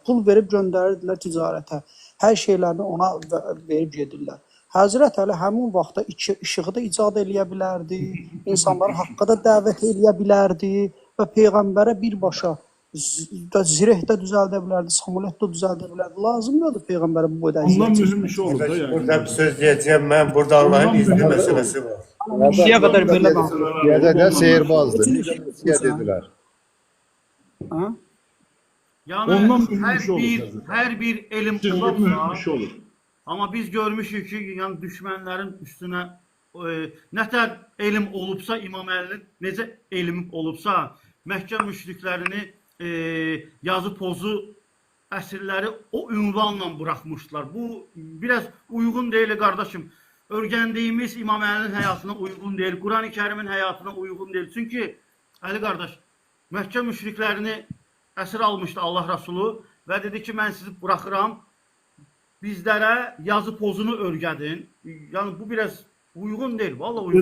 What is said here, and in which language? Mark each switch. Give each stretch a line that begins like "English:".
Azerbaijani: Pul verib göndərirdilər ticarətə. Hər şeylərini ona verib gedirlər. Həzrət Əli həmin vaxtda işığı da icad eləyə bilərdi, insanları haqqa da dəvət eləyə bilərdi və peyğəmbərə birbaşa zireh də düzəldə bilərdi, samolet də düzəldə bilərdi. Lazımdır peyğəmbərə bu boyda Ondan əziyyət. mühüm iş olur da yəni.
Turkish: Burada bir söz diyeceğim ben. Burada Allah'ın izni meselesi var.
Azerbaijani: İndiyə qədər belə danışır. Gedədə seyirbazdır. Necə dedilər. Ha? Yəni Ondan mühüm iş olur. hər bir elm Mühüm iş olubsa, olur. amma biz görmüşük ki, yəni düşmənlərin üstünə nətər elm olubsa, İmam Əlinin necə elm olubsa, Məkkə müşriklərini yazı pozu əsirləri o ünvanla buraxmışlar. Bu biraz uyğun deyil qardaşım. Öyrəndiyimiz İmam Əlinin həyatına uyğun deyil, Quran-ı Kərimin həyatına uyğun deyil. Çünki Əli qardaş, Məkkə müşriklərini əsir almışdı Allah Rəsulu və dedi ki, mən sizi buraxıram, bizlərə yazı pozunu öyrədin. Yəni bu biraz uyğun deyil, vallahi uyğun